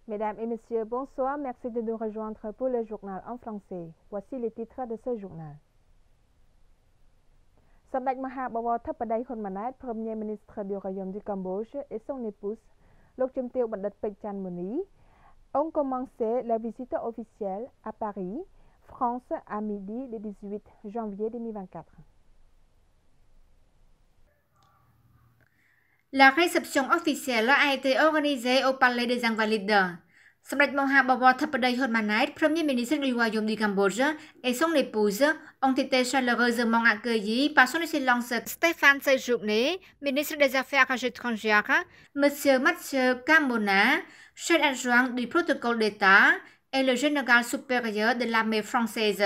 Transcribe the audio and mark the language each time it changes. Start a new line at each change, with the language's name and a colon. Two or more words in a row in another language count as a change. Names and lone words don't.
French: Mesdames et messieurs, bonsoir. Merci de nous rejoindre pour le journal en français. Voici les titres de ce journal. សម្ដេចមហាបវរធិបតីហ៊ុនម៉ាណែត Premier ministre du Royaume du Cambodge et son épouse លោកជំទាវបណ្ឌិតពេជ្រច័ន្ទមុនី ont commencé la visite officielle à Paris, France à midi le 18 janvier 2024. La réception officielle a été organisée au Palais des Invalides. សម្ដេចមហាបវរធិបតីហ៊ុនម៉ាណែត Premier ministre du Royaume du Cambodge et son épouse ont été chaleureusement accueillis par son Excellence Stéphane Séjourné, ministre des Affaires étrangères, Monsieur Mathieu Camona, chef adjoint du protocole d'État et le général supérieur de l'armée française.